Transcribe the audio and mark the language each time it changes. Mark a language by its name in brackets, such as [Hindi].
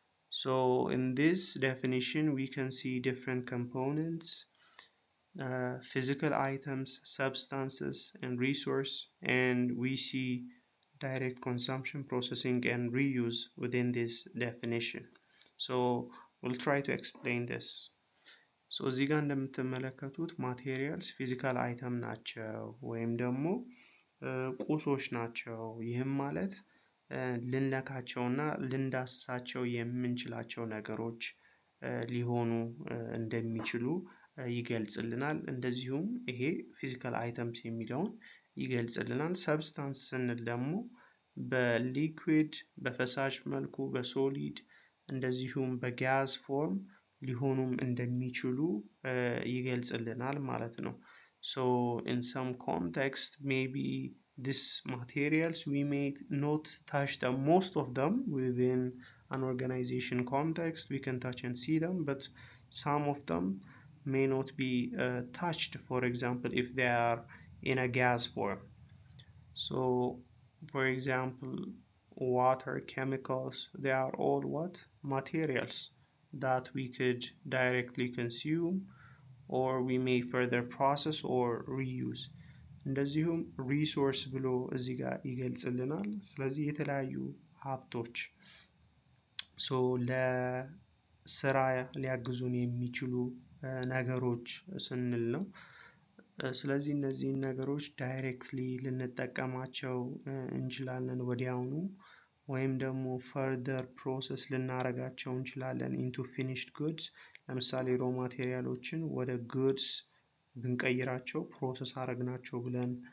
[English] So in this definition we can see different components, physical items, substances and resource, and we see direct consumption, processing and reuse within this definition. So we'll try to explain this. [Amharic] So እዚህ ጋር እንደምትመለከቱት ማቴሪያልስ ፊዚካል አይተም ናቸው ወይም ደግሞ ቁሶች ናቸው። ይህም ማለት ልንነካቸውና ልንዳስሳቸው የምንችላቸው ነገሮች ሊሆኑ እንደሚችሉ ይገልጽልናል። እንደዚሁም ይሄ ፊዚካል አይተምስ የሚለውን ይገልጽልናል። ሰብስታንስ ስንል ደግሞ በሊኩዊድ፣ በፈሳሽ መልኩ፣ በሶሊድ እንደዚሁም በጋዝ ፎርም ሊሆኑም እንደሚችሉ ይገልጽልናል ማለት ነው። [English] So in some context maybe these materials we may not touch them, most of them within an organization context we can touch and see them, but some of them may not be touched, for example, if they are in a gas form. So for example, water, chemicals, they are all what? Materials that we could directly consume or we may further process or reuse. [Amharic] እንደዚሁም ሪሶርስ ብሎ እዚህ ጋር ይገልጽልናል። ስለዚህ የተለያዩ ሀብቶች ለስራ ሊያግዙን የሚችሉ ነገሮች ስንል ነው። ስለዚህ እነዚህን ነገሮች ዳይሬክትሊ ልንጠቀማቸው እንችላለን ወዲያውኑ፣ ወይም ደግሞ ፈርደር ፕሮሰስ ልናረጋቸው እንችላለን [English] ኢንቱ ፊኒሽድ ጉድስ። [Amharic] ለምሳሌ ሮ ማቴሪያሎችን ወደ ጉድስ ብንቀይራቸው ፕሮሰስ አረግናቸው ብለን